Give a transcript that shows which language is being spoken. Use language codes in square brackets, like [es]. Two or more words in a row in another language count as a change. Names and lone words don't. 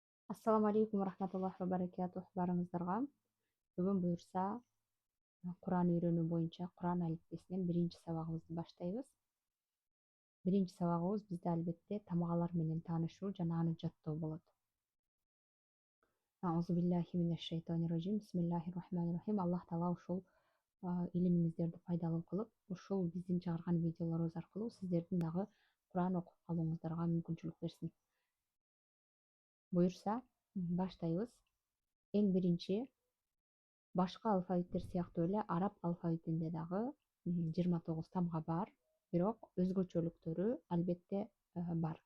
[ar] السلام عليكم رحمة الله وبركاته барыңыздарга. [ky] Бүгүн буюрса Куран үйрөнүү боюнча Куран алифбесинен биринчи сабагыбызды баштайбыз. Биринчи сабагыбыз бизде албетте тамгалар менен таанышуу жана аны жаттоо болот. [ar] أعوذ بالله من الشيطان الرجيم. بسم الله الرحمن الرحيم. [ky] Аллах таала ушул илимиңиздерди пайдалуу кылып, ушул биздин чыгарган видеолорубуз аркылуу сиздердин дагы Куран окуп калууңуздарга мүмкүнчүлүк берсин. Буюрса, баштайбыз. Эң биринчи башка алфавиттер сыяктуу эле араб алфавитинде дагы 29 тамга бар, бирок өзгөчөлүктөрү албетте бар.